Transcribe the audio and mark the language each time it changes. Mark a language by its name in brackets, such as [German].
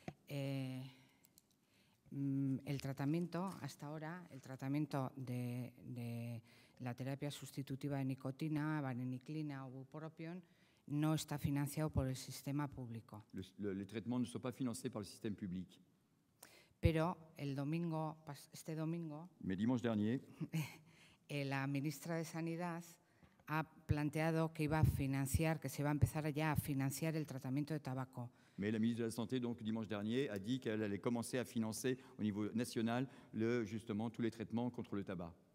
[Spanish] el tratamiento, hasta ahora, el tratamiento de la terapia sustitutiva de nicotina, vareniclina o bupropion, no está financiado por el sistema público. [French] Les traitements ne sont pas financés par le système public. [Spanish] Pero este domingo, [French] Mais dimanche dernier, [Spanish] la ministra de Sanidad ha planteado que iba a financiar, que se va a empezar ya a financiar el tratamiento de tabaco. [French] Mais la ministre de la Santé, donc, dimanche dernier, a dit qu'elle allait commencer à financer au niveau national justement tous les traitements contre le tabac.